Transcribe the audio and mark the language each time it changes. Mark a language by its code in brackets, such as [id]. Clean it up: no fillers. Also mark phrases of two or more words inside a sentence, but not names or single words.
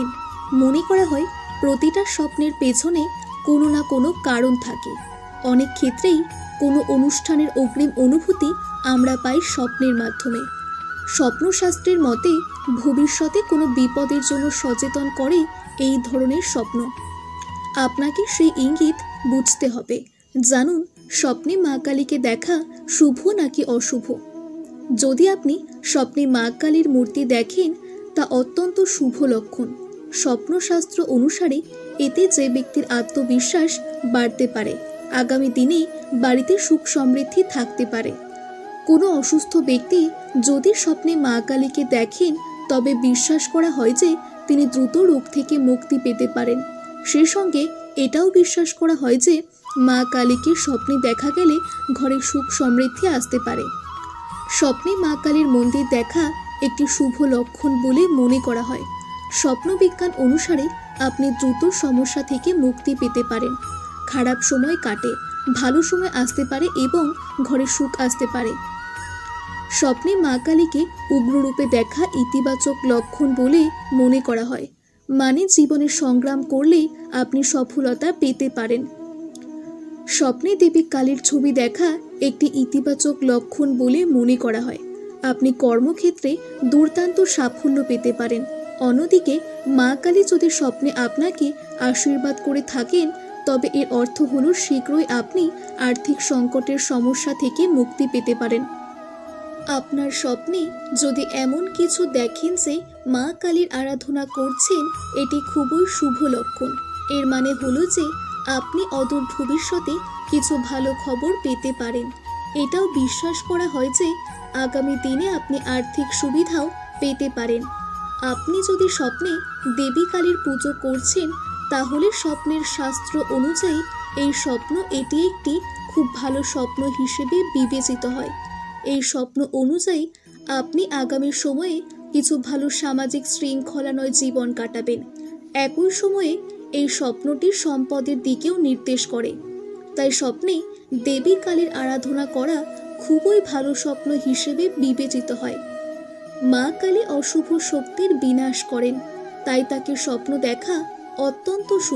[bn] মনে করা হয় প্রতিটা স্বপ্নের পেছনে কোনো না কোনো কারণ থাকে। অনেক ক্ষেত্রেই কোনো অনুষ্ঠানের অগ্রিম অনুভূতি আমরা পাই স্বপ্নের মাধ্যমে। স্বপ্নশাস্ত্রের মতে ভবিষ্যতে কোনো বিপদের জন্য সচেতন করে এই ধরনের স্বপ্ন। আপনাকে সেই ইঙ্গিত বুঝতে হবে। জানুন স্বপ্নে মা কালীকে দেখা শুভ নাকি অশুভ। যদি আপনি স্বপ্নে মা কালীর মূর্তি দেখেন তা অত্যন্ত শুভ লক্ষণ। স্বপ্নশাস্ত্র অনুসারে এতে যে ব্যক্তির আত্মবিশ্বাস বাড়তে পারে, আগামী দিনে বাড়িতে সুখ সমৃদ্ধি থাকতে পারে। কোনো অসুস্থ ব্যক্তি যদি স্বপ্নে মা কালীকে দেখেন তবে বিশ্বাস করা হয় যে তিনি দ্রুত রোগ থেকে মুক্তি পেতে পারেন। সেই সঙ্গে এটাও বিশ্বাস করা হয় যে মা কালীকে স্বপ্নে দেখা গেলে ঘরে সুখ সমৃদ্ধি আসতে পারে। স্বপ্নে মা কালীর মন্দির দেখা একটি শুভ লক্ষণ বলে মনে করা হয়। স্বপ্ন বিজ্ঞান অনুসারে আপনি দ্রুত সমস্যা থেকে মুক্তি পেতে পারেন। খারাপ সময় কাটে, ভালো সময় আসতে পারে এবং ঘরে সুখ আসতে পারে। স্বপ্নে মা কালীকে উগ্র রূপে দেখা ইতিবাচক লক্ষণ বলে মনে করা হয়। মানে জীবনে সংগ্রাম করলে আপনি সফলতা পেতে পারেন। স্বপ্নে দেবী কালীর ছবি দেখা একটি ইতিবাচক লক্ষণ বলে মনে করা হয়। আপনি কর্মক্ষেত্রে দুর্দান্ত সাফল্য পেতে পারেন। অন্যদিকে মা কালী যদি স্বপ্নে আপনাকে আশীর্বাদ করে থাকেন তবে এর অর্থ হলো শীঘ্রই আপনি আর্থিক সংকটের সমস্যা থেকে মুক্তি পেতে পারেন। আপনার স্বপ্নে যদি এমন কিছু দেখেন যে মা কালীর আরাধনা করছেন এটি খুবই শুভ লক্ষণ। এর মানে হলো যে আপনি অদূর ভবিষ্যতে কিছু ভালো খবর পেতে পারেন। এটাও বিশ্বাস করা হয় যে আগামী দিনে আপনি আর্থিক সুবিধাও পেতে পারেন। আপনি যদি স্বপ্নে দেবী কালীর পুজো করছেন তাহলে স্বপ্নের শাস্ত্র অনুযায়ী এই স্বপ্ন এটি একটি খুব ভালো স্বপ্ন হিসেবে বিবেচিত হয়। এই স্বপ্ন অনুযায়ী আপনি আগামী সময়ে কিছু ভালো সামাজিক শৃঙ্খলাময় জীবন কাটাবেন। একই সময়ে এই স্বপ্নটি সম্পদের দিকেও নির্দেশ করে। তাই স্বপ্নে দেবী কালীর আরাধনা করা খুবই ভালো স্বপ্ন হিসেবে বিবেচিত হয়। মা কালী অশুভ শক্তির বিনাশ করেন, তাই তাকে স্বপ্ন দেখা অত্যন্ত শুভ।